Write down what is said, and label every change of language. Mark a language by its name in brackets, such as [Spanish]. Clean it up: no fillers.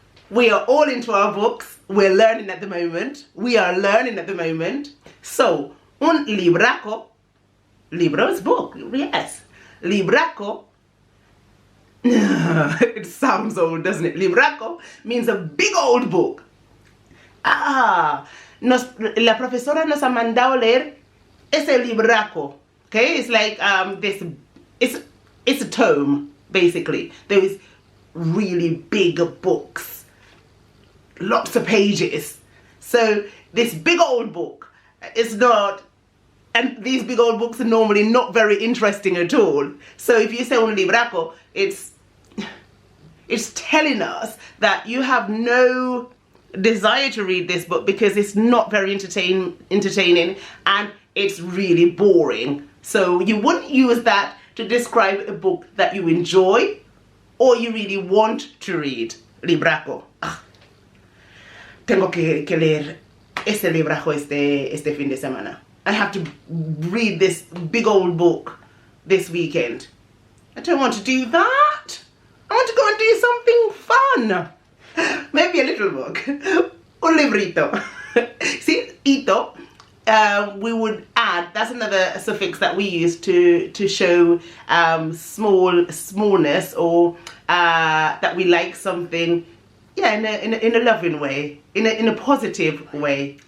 [English] We are all into our books. We're learning at the moment. We are learning at the moment. So, un libraco. Libro is book, yes. Libraco. It sounds old, doesn't it? Libraco means a big old book. [Spanish] La profesora nos ha mandado leer ese libraco. [English] Okay, it's like it's a tome, basically. Those really big books. Lots of pages. So this big old book is not, and these big old books are normally not very interesting at all. So if you say un libraco, it's telling us that you have no desire to read this book because it's not very entertaining and it's really boring. So you wouldn't use that to describe a book that you enjoy or you really want to read. Libraco. [Spanish] Tengo que leer este libraco este fin de semana. [English] I have to read this big old book this weekend. I don't want to do that. I want to go and do something fun. Maybe a little book. Un librito. See, ito, we would add, that's another suffix that we use to show smallness or that we like something, yeah, in a loving way, in a positive way.